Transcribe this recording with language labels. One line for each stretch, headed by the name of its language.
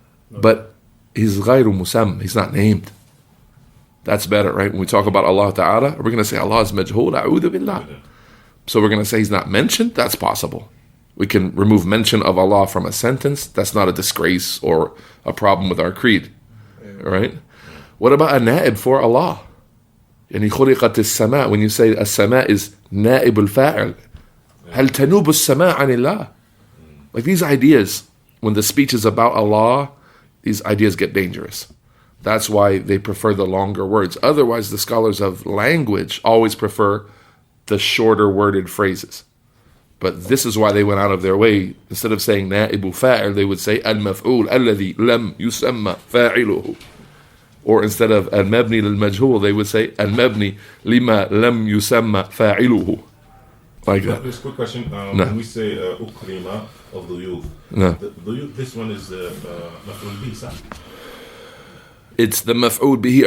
English: But he's ghayru musam, he's not named. That's better, right? When we talk about Allah Ta'ala, we're going to say Allah is majhul, a'udhu billah. So we're going to say he's not mentioned? That's possible. We can remove mention of Allah from a sentence. That's not a disgrace or a problem with our creed. Right? What about a naa'ib for Allah?
Arabic: يعني خلقت السماء,
English: when you say
Arabic: السماء is نائب الفاعل, هل تنوب السماء عن الله?
English: Like these ideas, when the speech is about Allah, these ideas get dangerous. That's why they prefer the longer words. Otherwise, the scholars of language always prefer the shorter worded phrases. But this is why they went out of their way. Instead of saying
Arabic: نائب فاعل,
English: they would say
Arabic: المفعول الذي لم يسمى فاعله.
English: Or instead of al-mabni lil-majhul, they would say al-mabni lima lam yusamma fa'iluhu. Like that. Just a quick question. When we say ukrima of the youth, this one is maf'ul bihi. It's the maf'ul bihi.